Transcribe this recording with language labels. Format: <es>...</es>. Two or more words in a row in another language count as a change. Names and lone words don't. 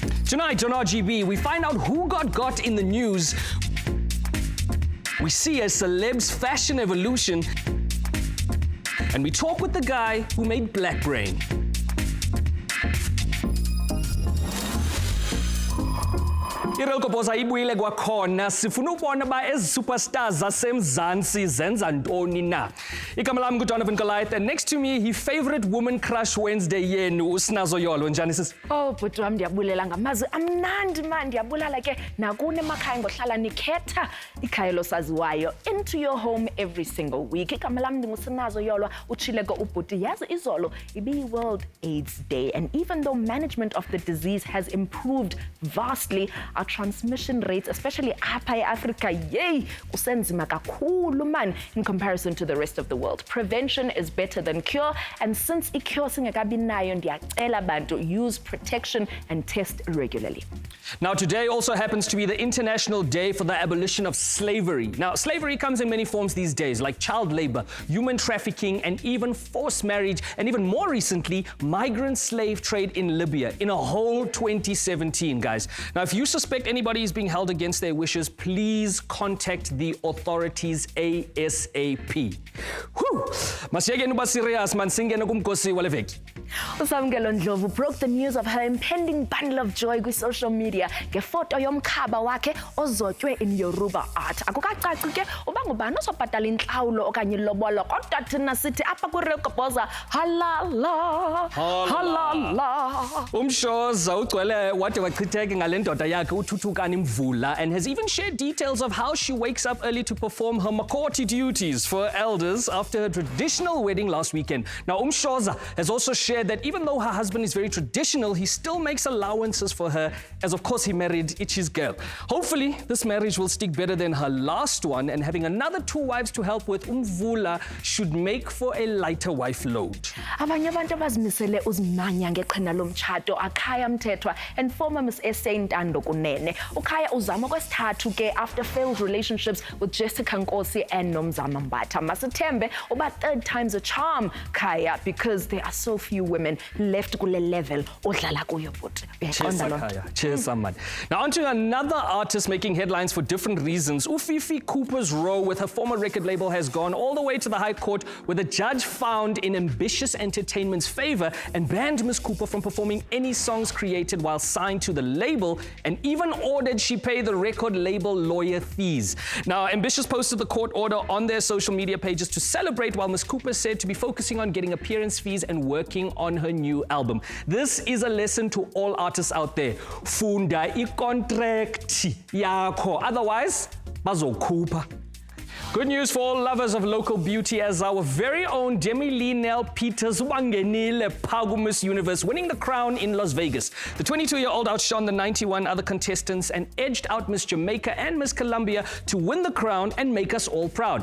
<en>Tonight on RGB, we find out who got in the news. We see a celeb's fashion evolution. And we talk with the guy who made Black Brain.</en> <xh>Irelkoboza ibuyile kwakhona sifuna ukubona ba superstars zasemzansi zenza ntoni na. Igama lami nguDonovan</xh> <en>Goliath, and next to me his favorite woman crush Wednesday</en> <xh>yenu uSnazo Yolo. Njani sis? Oh bhuti wami ndiyabulela ngamazwi amnandi man, ndiyabulala ke nakune emakhaya ngohlala nikhetha ikhaya losaziwayo</xh> <en>into your home every single week.</en> <xh>Igama lami nguSnazo Yolo, utshile ke ubhuti yazi izolo ibi</xh> <en>World AIDS Day, and even though management of the disease has improved vastly, our transmission rates, especially</en> <xh>apha eAfrica, yay, kusenzima kakhulu</xh> <en>man in comparison to the rest of the world. Prevention is better than cure, and since i-cure</en> <xh>singekabi nayo, ndiyacela bantu</xh> <en>use protection and test regularly. Now today also happens to be the International Day for the Abolition of Slavery. Now slavery comes in many forms these days, like child labor, human trafficking, and even forced marriage, and even more recently, migrant slave trade in Libya in a whole 2017, guys. Now if you suspect anybody is being held against their wishes, please contact the authorities ASAP. Whew!</en> <xh>Masiyekeni uba serious man, singene kumgosi wale veki.</xh> <en>Usamkelo Ndlovu broke the news of her impending bundle of joy with social media</en> <xh>ngefoto yomkhaba wakhe ozotywe</xh> <en>in Yoruba art.</en> <xh>Akukacaci ke uba ngubani ozobhatala inhlawulo okanye ilobolo, kodwa thina sithi apha kuRekoboza halala halala. Umshoza ugcwele wade wachitheke ngale ndoda yakhe uThuthukani Mvula,</xh> <en>and has even shared details of how she wakes up early to perform her makoti duties for elders after her traditional wedding last weekend. Now Umshoza has also shared that even though her husband is very traditional, he still makes allowances for her, as of course he married Ichi's girl. Hopefully this marriage will stick better than her last one, and having another 2 wives to help with Mvula should make for a lighter wife load.</en> <xh>Abanye abantu abazimisele uzimanya ngeqhina lomtshato akhaya Mthethwa and former Miss SA Ntando Kunene. Ukhaya uzama kwesithathu ke</xh> <en>after failed relationships with</en> <xh>Jessica Nkosi and Nomzama Mbatha. Masithembe uba</xh> <en>3rd time's a charm Khaya, because there are so few women left</en> <xh>kule level odlala kuyo bhuti.</xh> <en>Cheers, man. Now on to another artist making headlines for different reasons. Ufifi Cooper's row with her former record label has gone all the way to the High Court, where the judge found in Ambitious Entertainment's favor and banned Miss Cooper from performing any songs created while signed to the label, and even ordered she pay the record label lawyer fees. Now Ambitious posted the court order on their social media pages to celebrate, while Miss Cooper said to be focusing on getting appearance fees and working on her new album. This is a lesson to all artists out there.</en> <xh>Funda i-contract yakho, otherwise bazokhupha.</xh> <en>Good news for all lovers of local beauty, as our very own Demi-Lee Nell Peters</en> <xh>wangenile phaku</xh> <en>Miss Universe, winning the crown in Las Vegas. The 22-year-old outshone the 91 other contestants and edged out Miss Jamaica and Miss Colombia to win the crown and make us all proud.</en>